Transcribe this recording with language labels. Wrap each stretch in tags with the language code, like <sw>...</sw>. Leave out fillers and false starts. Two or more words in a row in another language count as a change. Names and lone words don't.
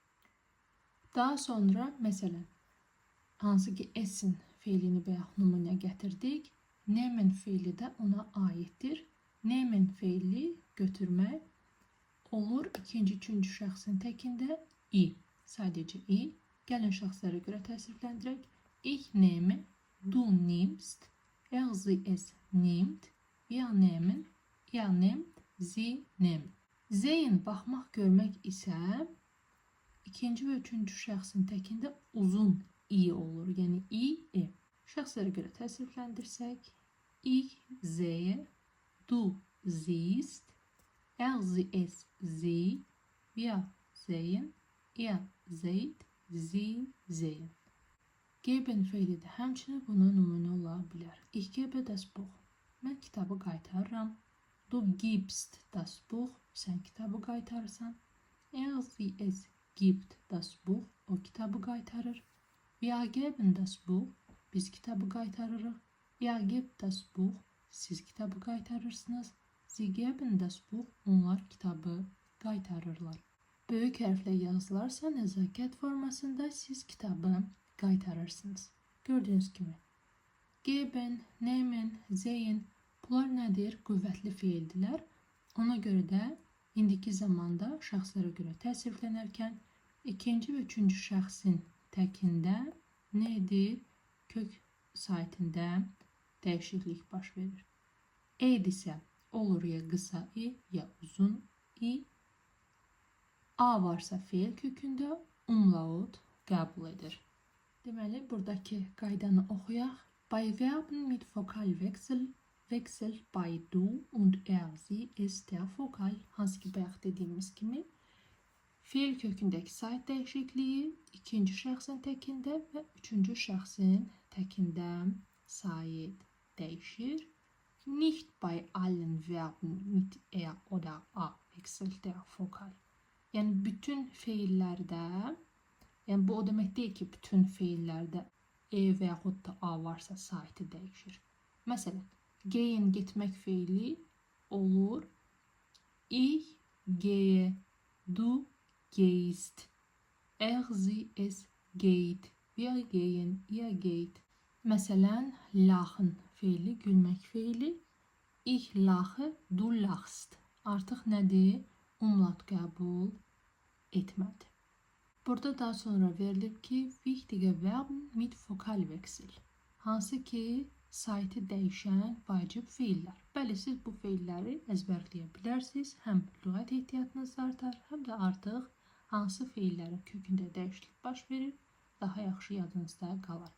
<az>Daha sonra, məsələn, hansı ki essen feilini bayaq nümunə gətirdik. Nehmen feili də ona aiddir. Nehmen feili götürmək olur ikinci, üçüncü şəxsin təkində i. Sadəcə i. Gəlin şəxslərə görə təsrifləndirək.</az> <de>Ich nehme, du nimmst, sie es nimmt, wir nehmen, ihr nehmt, sie nehmen.</de> <az>Sehen, baxmaq, görmək isə ikinci və üçüncü şəxsin təkində uzun i olur. Yəni i, e. Şəxslərə görə təsrifləndirsək,</az> <de>ich sehe, du siehst, sie es sie, wir sehen, ihr seht, sie sehen.</de> <az>Geben feili də həmçinin buna nümunə ola bilər.</az> <de>Ich gebe das Buch.</de> <az>Mən kitabı qaytarıram.</az> <de>Du gibst das Buch.</de> <az>Sən kitabı qaytarırsan.</az> <de>Sie es gibt das Buch.</de> <az>O kitabı qaytarır.</az> <de>Wir geben das Buch.</de> <az>Biz kitabı qaytarırıq.</az> <de>Ihr gebt das Buch.</de> <az>Siz kitabı qaytarırsınız.</az> <de>Sie geben das Buch.</de> <az>Onlar kitabı qaytarırlar. Böyük hərflə yazılarsa nəzakət formasında siz kitabı qaytarırsınız. Gördüyünüz kimi.</az> <de>Geben, nehmen, sehen</de> <az>bunlar nədir? Qüvvətli feildilər. Ona görə də indiki zamanda şəxslərə görə təsriflənərkən ikinci və üçüncü şəxsin təkində nə edir? Kök saitində dəyişiklik baş verir. Edirsə olur ya qısa i, ya uzun i. A varsa feil kökündə umlaut qəbul edir. Deməli, buradakı qaydanı oxuyaq.</az> <de>Bei Verben mit Vokalwechsel wechselt bei du und sie ist der Vokal.</de> <az>Hansı ki bayaq dediyimiz kimi feil kökündəki sait dəyişikliyi ikinci şəxsin təkində və üçüncü şəxsin təkində sait dəyişir.</az> <de>Nicht bei allen Verben mit er oder a wechselt der Vokal.</de> <az>Yəni bütün feillərdə, yəni bu o demək deyil ki, bütün feillərdə e və yaxud da a varsa saiti dəyişir. Məsələn, gehen getmək feili olur.</az> <de>Ich gehe, du gehst, sie es geht, wir gehen, ihr geht.</de> <az>Məsələn, laxın feili, gülmək feili.</az> <de>Ich lache, du lachst.</de> <az>Artıq nədir? Umlaut qəbul etmədi. Burada daha sonra verilib ki,</az> <de>wichtige Verben mit Vokalwechsel.</de> <az>Hansı ki, saytı dəyişən vacib feillər. Bəli, siz bu feilləri əzbərləyə bilərsiniz. Həm lüğət ehtiyatınız artar, həm də artıq hansı feillərin kökündə dəyişiklik baş verir, daha yaxşı yadınızda qalar.</az>